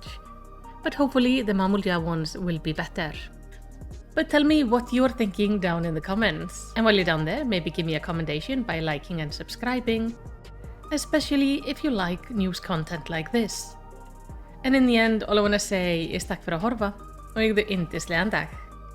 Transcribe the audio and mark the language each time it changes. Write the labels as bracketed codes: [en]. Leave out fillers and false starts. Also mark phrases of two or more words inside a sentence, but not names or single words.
[en] But hopefully the Mamulja ones will be better. But tell me what you're thinking down in the comments. And while you're down there, maybe give me a commendation by liking and subscribing, especially if you like news content like this. And in the end, all I want to say is [is] takk fyrir að horfa og eigðu yndislegan dag.